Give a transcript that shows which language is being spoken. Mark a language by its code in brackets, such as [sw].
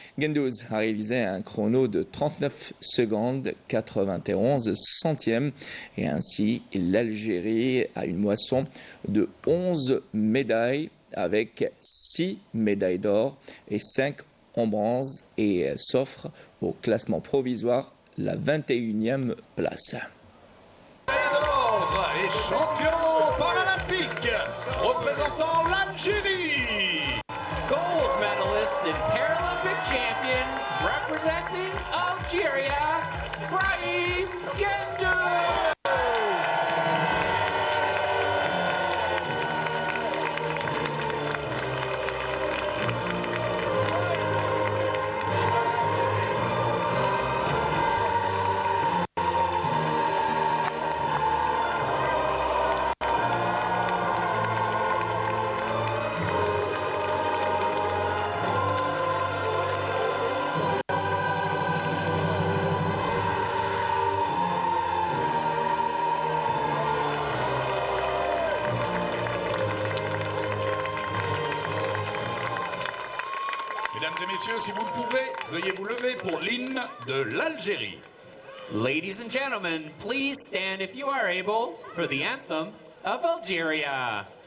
[fr] Gendouz a réalisé un chrono de 39 secondes 91 centièmes et ainsi l'Algérie a une moisson de 11 médailles avec 6 médailles d'or et 5 en bronze et s'offre au classement provisoire la 21e place. Alors, les champions paralympiques représentant l'Algérie. [en] Gold medalist and Paralympic champion representing Algeria, Brahim Gendouz. [fr] Mesdames et messieurs, si vous le pouvez, veuillez vous lever pour l'hymne de l'Algérie. [en] Ladies and gentlemen, please stand if you are able for the anthem of Algeria.